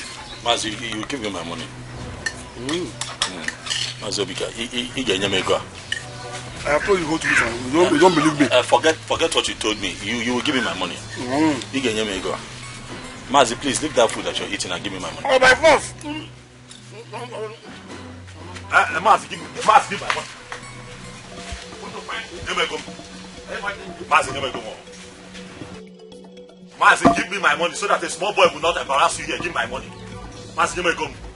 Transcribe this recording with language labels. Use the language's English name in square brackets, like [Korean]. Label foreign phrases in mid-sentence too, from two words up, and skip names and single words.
[English] Mazi, you give me my money. Mazi Obika, I have told you go to this one. You don't believe me. Forget what you told me. You will give me my money. Mazi, please leave that food that you're eating and give me my money. Oh, by force. Mazi, give me my money. Mazi, give me my money so that a small boy will not embarrass you here. Give me my money. Mazi, give me go.